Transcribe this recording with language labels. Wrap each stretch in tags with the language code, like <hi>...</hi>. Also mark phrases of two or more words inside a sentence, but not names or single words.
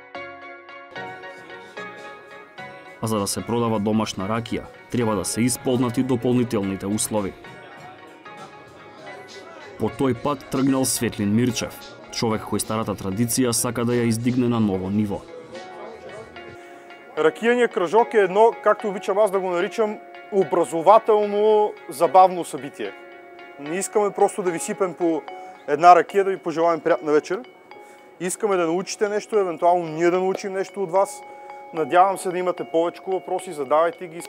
<mk>А за да се продава домашна ракија, треба да се исполнати дополнителните услови. По тој пат тргнал Светлин Мирчев, човек кој старата традиција сака да ја издигне на ново ниво.</mk> <bg>Ракијният кръжок е едно, както обичам аз да го наричам, образователно забавно събитие. Не искаме просто да ви сипем по една ракия, да ви пожелаем приятна вечер. Искаме да научите нещо, евентуално ние да научим нещо от вас. Надявам се да имате повече въпроси, задавайте ги.</bg>